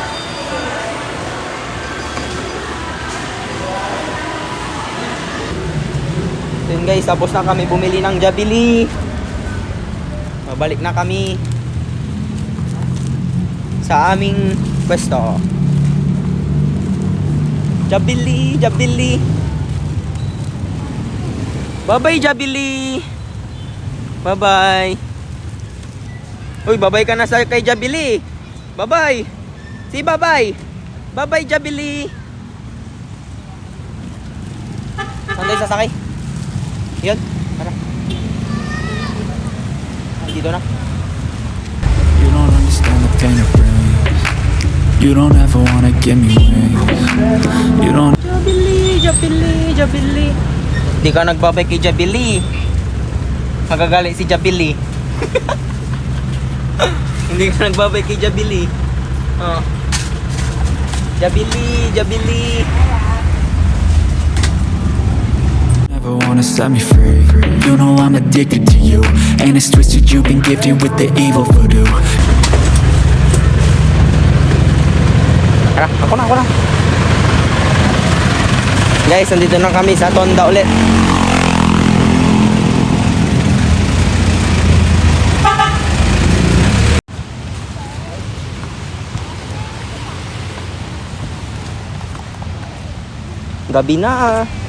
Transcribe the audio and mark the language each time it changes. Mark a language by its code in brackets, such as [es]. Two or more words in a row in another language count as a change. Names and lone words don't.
[tl] Yun guys, tapos na kami bumili ng Jabili. Mabalik na kami sa aming pwesto. Jabili, Jabili. [en] Bye-bye, Jabili. [tl] Bye-bye. Uy, bye-bye ka na sa kay Jabili. [en] Bye-bye. Si bye-bye. Bye-bye, Jabili. [tl] Saan tayo sasakay? Yun. Tara. Dito na. [en] You don't understand the pain it brings. You don't ever wanna give me wings. You don't. [tl] Jabili, Jabili, Jabili. Di ka nagbabay kay Jabili. Magagalit si Jabili. Hindi ka nagbabay kay Jabili. Oh. Jabili, Jabili. [en] Never wanna set me free. You know I'm addicted to you, and it's twisted. You've been gifted with the evil voodoo. [tl] Tara, ako na. Guys, nandito na kami sa Tonda ulit. Gabi na.